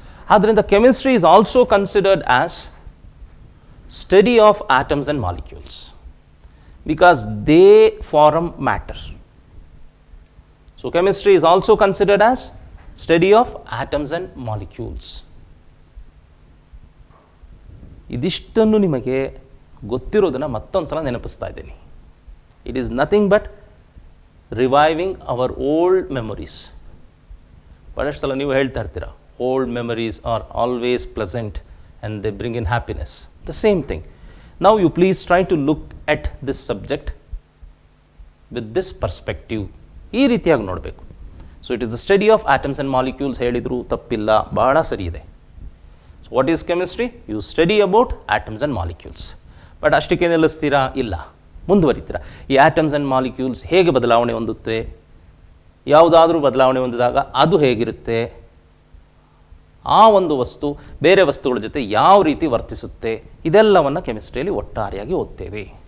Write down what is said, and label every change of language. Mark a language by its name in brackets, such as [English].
[Kannada] ಆದ್ದರಿಂದ chemistry [English] is also considered as study of atoms and molecules because they form matter. So chemistry is also considered as study of atoms and molecules. [Kannada] ಇದಿಷ್ಟನ್ನು ನಿಮಗೆ ಗೊತ್ತಿರೋದನ್ನು ಮತ್ತೊಂದು ಸಲ ನೆನಪಿಸ್ತಾ ಇದ್ದೀನಿ. [English] It is nothing but reviving our old memories. [Kannada] ಬಹಳಷ್ಟು ಸಲ ನೀವು ಹೇಳ್ತಾ ಇರ್ತೀರ, [English] old memories are always pleasant and they bring in happiness. The same thing. Now you please try to look at this subject with this perspective. [Kannada] ಈ ರೀತಿಯಾಗಿ ನೋಡಬೇಕು. [English] So it is the study of atoms and molecules. [Kannada] ಹೇಳಿದ್ರು ತಪ್ಪಿಲ್ಲ, ಬಹಳ ಸರಿ ಇದೆ. [English] So what is chemistry? You study about atoms and molecules. [Kannada] But ಅಷ್ಟಕ್ಕೆ ನಿಲ್ಲಿಸ್ತೀರಾ? ಇಲ್ಲ, ಮುಂದುವರಿತೀರಾ. ಈ ಆಟಮ್ಸ್ ಆ್ಯಂಡ್ ಮಾಲಿಕ್ಯೂಲ್ಸ್ ಹೇಗೆ ಬದಲಾವಣೆ ಹೊಂದುತ್ತೆ, ಯಾವುದಾದ್ರೂ ಬದಲಾವಣೆ ಹೊಂದಿದಾಗ ಅದು ಹೇಗಿರುತ್ತೆ, ಆ ಒಂದು ವಸ್ತು ಬೇರೆ ವಸ್ತುಗಳ ಜೊತೆ ಯಾವ ರೀತಿ ವರ್ತಿಸುತ್ತೆ, ಇದೆಲ್ಲವನ್ನು ಕೆಮಿಸ್ಟ್ರಿಯಲ್ಲಿ ಒಟ್ಟಾರೆಯಾಗಿ ಓದ್ತೇವೆ.